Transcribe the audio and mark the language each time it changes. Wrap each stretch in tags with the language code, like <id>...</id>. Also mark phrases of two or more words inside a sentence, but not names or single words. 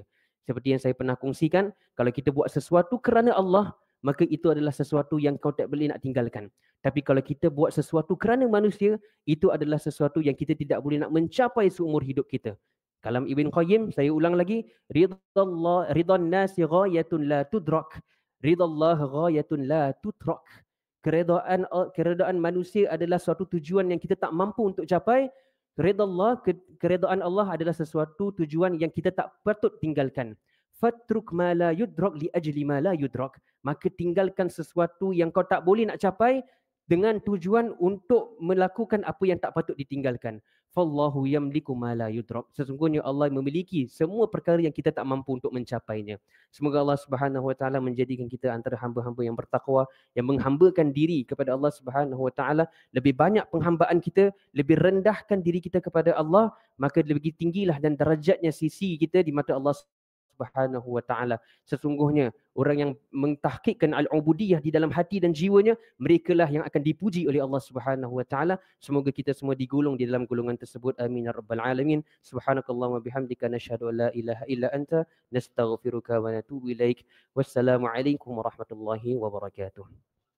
<ms>Seperti yang saya pernah kongsikan, kalau kita buat sesuatu kerana Allah, maka itu adalah sesuatu yang kau tak boleh nak tinggalkan. Tapi kalau kita buat sesuatu kerana manusia, itu adalah sesuatu yang kita tidak boleh nak mencapai seumur hidup kita. Kalam Ibn Qayyim, saya ulang lagi,</ms> <ar>رضا الناس غاية لا تدرك رضا الله غاية لا تترك.</ar> <ms>Keredaan manusia adalah suatu tujuan yang kita tak mampu untuk capai. Keredaan Allah adalah sesuatu tujuan yang kita tak patut tinggalkan.</ms> <ar>فاترك ما لا يدرك لأجل ما لا يدرك.</ar> <ms>Maka tinggalkan sesuatu yang kau tak boleh nak capai dengan tujuan untuk melakukan apa yang tak patut ditinggalkan.</ms> <ar>فالله يملك ما لا يدرك.</ar> <ms>Sesungguhnya Allah memiliki semua perkara yang kita tak mampu untuk mencapainya. Semoga Allah</ms> <ar>سبحانه وتعالى</ar> <ms>menjadikan kita antara hamba-hamba yang bertakwa, yang menghambakan diri kepada Allah</ms> <ar>سبحانه وتعالى.</ar> <ms>Lebih banyak penghambaan kita, lebih rendahkan diri kita kepada Allah, maka lebih tinggilah dan darjatnya sisi kita di mata Allah</ms> <ar>سبحانه وتعالى.</ar> <ms>Sesungguhnya orang yang mentahqiqkan al-ubudiyah di dalam hati dan jiwanya, merekalah yang akan dipuji oleh Allah</ms> <ar>سبحانه وتعالى.</ar> <ms>Semoga kita semua digolong di dalam golongan tersebut.</ms> <ar>آمين يا رب العالمين. سبحانك اللهم وبحمدك نشهد أن لا إله إلا أنت نستغفرك ونتوب إليك. والسلام عليكم ورحمة الله وبركاته.</ar>